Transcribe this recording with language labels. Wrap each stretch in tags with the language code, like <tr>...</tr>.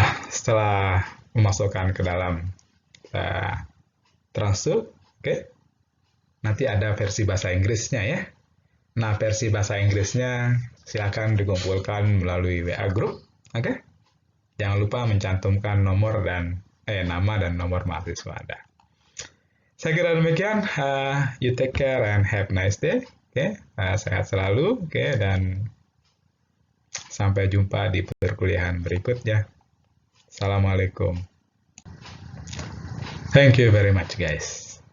<id>Setelah memasukkan ke dalam translate, nanti ada versi bahasa Inggrisnya ya. Nah, versi bahasa Inggrisnya silakan dikumpulkan melalui WA group, Jangan lupa mencantumkan nomor dan nama dan nomor mahasiswa Anda. Saya kira demikian.</id> <en>You take care and have a nice day.</en> <id>Sehat selalu. Dan sampai jumpa di perkuliahan berikutnya.</id> <en>Assalamualaikum. Thank you very much, guys.</en>